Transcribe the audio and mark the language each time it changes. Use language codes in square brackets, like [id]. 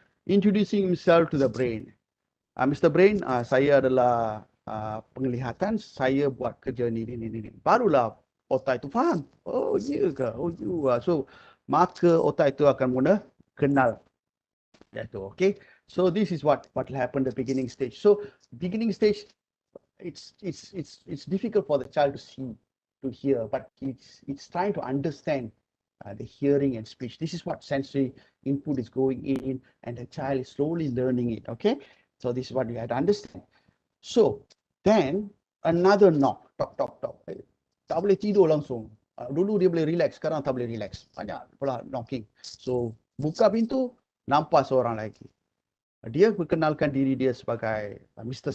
[en] Introducing himself to the brain. Mr. [ms] Brain, saya adalah penglihatan, saya buat kerja ni. Barulah otak itu faham. Oh, ya ke? [en] Oh, you are. [ms] So, maka otak itu akan mula kenal. Itu, okay? [en] So, this is what will happen the beginning stage. So, beginning stage, it's difficult for the child to see, to hear, but it's trying to understand the hearing and speech. This is what sensory input is going in, and the child is slowly learning it, okay? So this is what you have to understand. So then another knock, tock. [ms] Tak boleh tidur langsung. Dulu dia boleh relax, sekarang tak boleh relax. Banyak pula knocking. So buka pintu, nampak seorang lagi. Dia perkenalkan diri dia sebagai Mr.